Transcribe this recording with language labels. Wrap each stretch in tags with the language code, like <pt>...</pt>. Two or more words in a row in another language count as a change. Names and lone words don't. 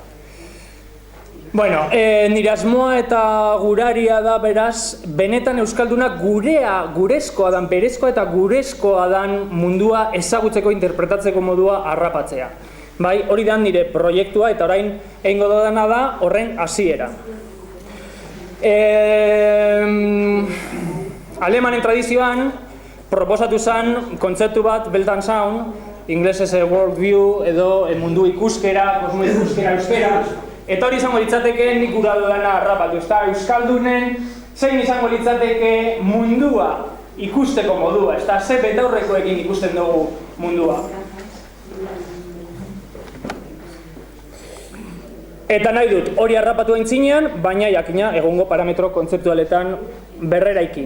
<eu>Bueno, nire asmoa eta guraria da beraz, benetan euskaldunak gurezkoa dan, berezkoa eta gurezkoa dan mundua ezagutzeko, interpretatzeko modua harrapatzea. Bai, hori da nire proiektua eta orain egingo dudana da horren hasiera. Alemanen tradizioan, proposatu zen kontzeptu bat,</eu> <de>Welt and Sound,</de> <eu>inglesez</eu> <en>world view</en> <eu>edo mundu ikuskera, kosmo ikuskera, euskera, eta hori izango litzateke nik gura dudana harrapatu, ezta? Euskaldunen zein izango litzateke mundua ikusteko modua, ezta? Ze betaurrekoekin ikusten dugu mundua. Eta nahi dut, hori harrapatu aintzinean, baina jakina egongo parametro kontzeptualetan berreraiki.</eu>